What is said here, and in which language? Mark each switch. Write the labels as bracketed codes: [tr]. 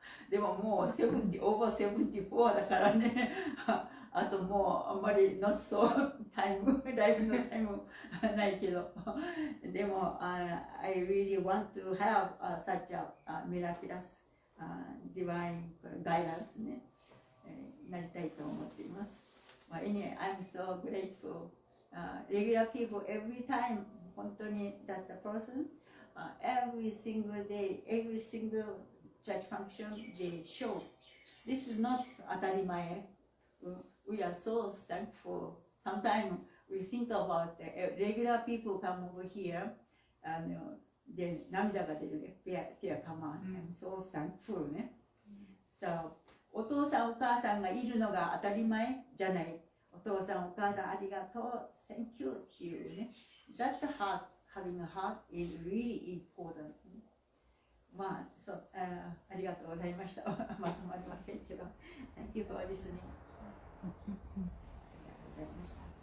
[ja] でももう [en] over 74 [ja] だからね。あともうあんまり [en] not so [ja] タイム、ライフのタイムないけど。 [en] でも、I really want to have such a miraculous divine guidance ね、 [ja] なりたいと思っています。 [en] Anyway, I'm so grateful. Regular people every time [ja] 本当に [en] that the person every single day, every single church function they show. This is not 当たり前. We are so thankful. Sometimes we think about the regular people come over here and then [ja] 涙が出るね。 [en] Tear come on. I'm so thankful ね。 [ja] So お父さんお母さんがいるのが当たり前じゃない。お父さんお母さんありがとう。 [en] Thank you [ja] っていうね。 [en] That heart, having a heart is really important. [ja] そう、ありがとうございました。まとまりませんけど。 [en] Thank you for listening. [ja] ありがとうございました。